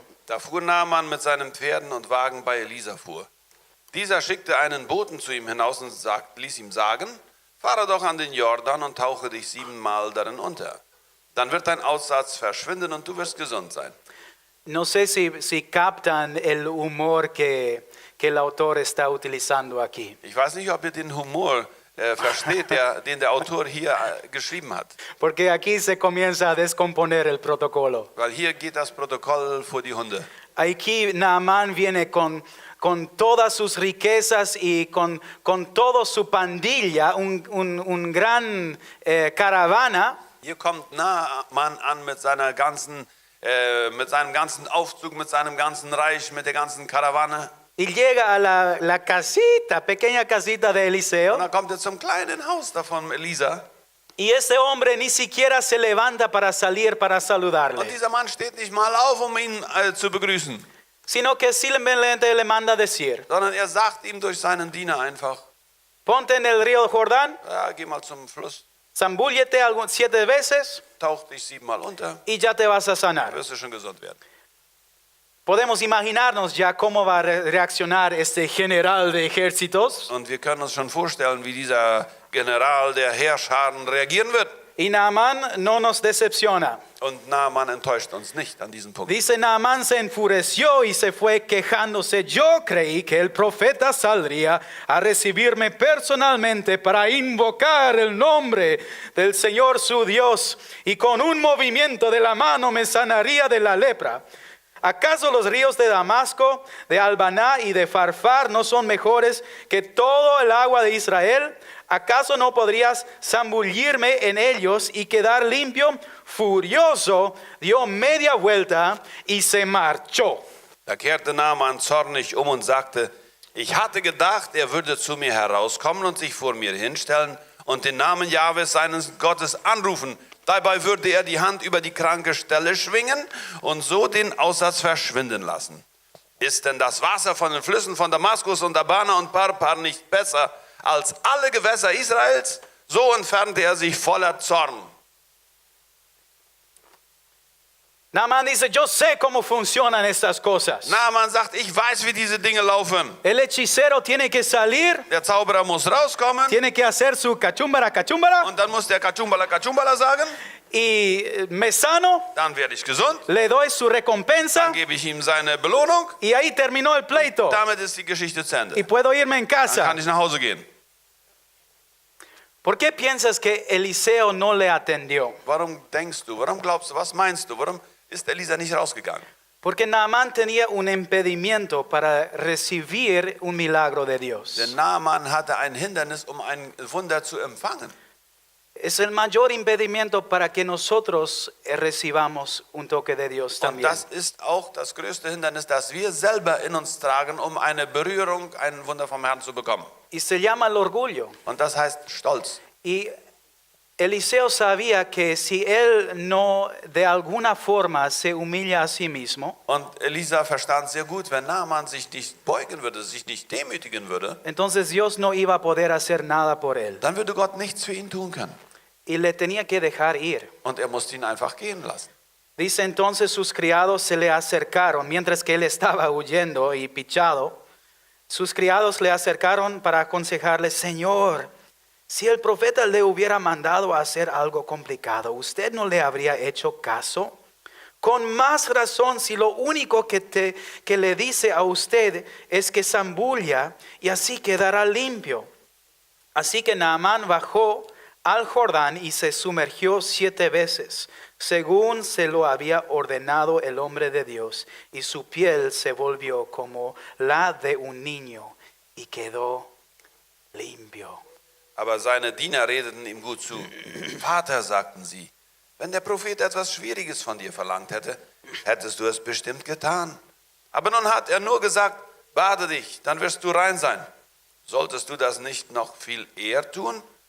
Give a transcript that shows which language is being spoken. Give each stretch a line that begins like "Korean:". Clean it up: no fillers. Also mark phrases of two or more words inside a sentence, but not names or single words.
German: Da fuhr Naaman mit seinen Pferden und Wagen bei Elisa vor. Dieser schickte einen Boten zu ihm hinaus und ließ ihm sagen, fahre doch an den Jordan und tauche dich 7-mal darin unter. Dann wird dein Aussatz verschwinden und du wirst gesund sein.
Spanish: No sé si captan el humor que el autor está utilizando aquí.
German: Ich weiß nicht, ob ihr den Humor versteht, den der Autor hier geschrieben hat.
Spanish: Porque aquí se comienza a descomponer el protocolo.
German: Weil hier geht das Protokoll vor die Hunde.
Spanish: Aquí Naamán viene con todas sus riquezas y con toda su pandilla, un gran caravana.
German: Hier kommt Naaman an mit seinem ganzen Aufzug, mit seinem ganzen Reich, mit der ganzen Karawane.
Spanish: Y llega a la casita, pequeña casita de
German: Und Eliseo. dann kommt er zum kleinen Haus davon Elisa.
Spanish: Y ese hombre ni siquiera se levanta para salir para
German: Und
Spanish: saludarle,
German: dieser Mann steht nicht mal auf, um ihn zu begrüßen,
Spanish: sino que simplemente le manda decir,
German: sondern er sagt ihm durch seinen Diener einfach,
Spanish: ponte en el río Jordán,
German: ja, geh mal zum Fluss,
Spanish: zambúllete 7 veces
German: tauch dich 7-mal unter,
Spanish: y ya te vas a sanar.
German: wirst du schon gesund werden.
Spanish: Podemos imaginarnos ya cómo va a reaccionar este general de ejércitos.
German: Und wir können uns schon vorstellen, wie dieser General der Heerscharen reagieren wird.
Spanish: Y Naamán no nos decepciona.
German: Und Naaman enttäuscht uns nicht an diesem Punkt.
Spanish: Dice, Naamán se enfureció y se fue quejándose. Yo creí que el profeta saldría a recibirme personalmente para invocar el nombre del Señor su Dios y con un movimiento de la mano me sanaría de la lepra. ¿Acaso los ríos de Damasco, de Albaná y de Farfar no son mejores que todo el agua de Israel? ¿Acaso no podrías zambullirme en ellos y quedar limpio? Furioso dio media vuelta y se marchó.
German: Da kehrte Naaman zornig um und sagte, ich hatte gedacht, er würde zu mir herauskommen und sich vor mir hinstellen und den Namen Jahwes seines Gottes anrufen. Dabei würde er die Hand über die kranke Stelle schwingen und so den Aussatz verschwinden lassen. Ist denn das Wasser von den Flüssen von Damaskus und Abana und Parpar nicht besser als alle Gewässer Israels? So entfernte er sich voller Zorn.
Spanish: Naamán dice, yo sé cómo funcionan estas cosas.
German: Naaman sagt, ich weiß, wie diese Dinge laufen.
Spanish: El hechicero tiene que salir,
German: Der Zauberer muss rauskommen
Spanish: tiene que hacer su cachumbara, cachumbara,
German: und dann muss der Kachumbala sagen,
Spanish: y me sano,
German: dann werde ich gesund,
Spanish: le doy su recompensa,
German: dann gebe ich ihm seine Belohnung.
Spanish: y ahí terminó el pleito.
German: Damit ist die Geschichte zu Ende.
Spanish: Y puedo irme en
German: Dann
Spanish: casa.
German: kann ich nach Hause gehen.
Spanish: ¿Por qué piensas que Eliseo no le atendió?
German: Warum denkst du, warum glaubst du, was meinst du, warum ist Elisa nicht rausgegangen?
Spanish: Porque Naamán tenía un impedimento para recibir un milagro de Dios.
German: Denn Naaman hatte ein Hindernis, um ein Wunder zu empfangen.
Spanish: Es el mayor impedimento para que nosotros recibamos un toque de Dios
German: Und
Spanish: también.
German: das ist auch das größte Hindernis, das wir selber in uns tragen, um eine Berührung, ein Wunder vom Herrn zu bekommen.
Spanish: Y se llama el orgullo.
German: Und das heißt Stolz.
Spanish: Y Eliseo sabía que si él no de alguna forma se humilla a sí mismo,
German: Und Elisa verstand sehr gut, wenn Naaman sich nicht beugen würde, sich nicht demütigen würde,
Spanish: entonces Dios no iba a poder hacer nada por él.
German: dann würde Gott nichts für ihn tun können.
Spanish: Y le tenía que dejar ir.
German: Und er musste ihn einfach gehen lassen.
Spanish: Dice entonces sus criados se le acercaron mientras que él estaba huyendo y pichado. Sus criados le acercaron para aconsejarle, Señor, si el profeta le hubiera mandado a hacer algo complicado, ¿usted no le habría hecho caso? Con más razón si lo único que le dice a usted es que zambulla y así quedará limpio. Así que Naamán bajó al Jordán y se sumergió 7 veces, según se lo había ordenado el hombre de Dios, y su piel se volvió como la de un niño y quedó limpio.
German: Aber seine Diener redeten ihm gut zu. Vater, sagten sie, wenn der Prophet etwas Schwieriges von dir verlangt hätte, hättest du es bestimmt getan. Aber nun hat er nur gesagt, bade dich, dann wirst du rein sein. Solltest du das nicht noch viel eher tun?